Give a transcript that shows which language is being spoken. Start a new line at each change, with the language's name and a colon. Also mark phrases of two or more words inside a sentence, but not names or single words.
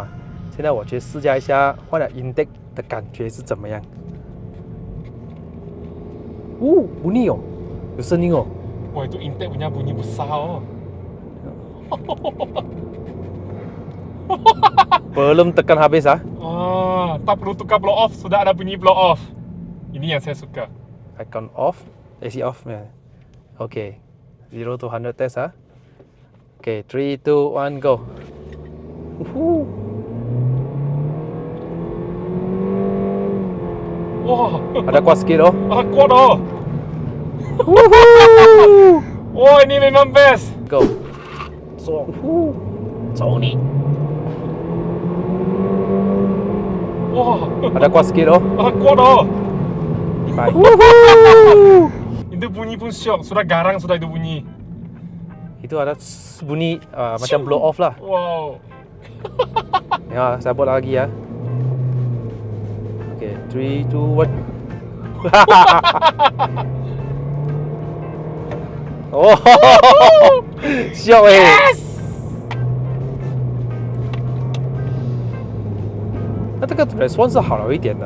Chinese: 现在我去试驾一下换了 intake 的感觉是怎么样。
Malay: bunyi oh，
Chinese: 有声音哦。
Malay: Wah itu intake punya bunyi besar oh. Belum tekan habis ah. Tak perlu tukar
English: blow off,
Malay: sudah ada bunyi
English: blow off.
Malay: Ini yang saya suka.
English: Icon off, AC off ya. Oke, 0 to 100 test ah.
Malay: Oke, 3, 2, 1, go. Wah, Ada kuat sikit oh. kuat oh. Wah, ini memang best.
English: Go. So.
Chinese: 走你.
Malay: Wah, Ada kuat sikit oh. kuat oh. Baik. Itu bunyi pun syok, sudah garang sudah itu bunyi. Itu ada bunyi macam
English: blow off
Malay: lah. Wow. Ya, saya buat lagi ya. Okay, 3, 2, 1.
Chinese: Oh, 笑哎。Yes! 那这个 response 是好了一点的。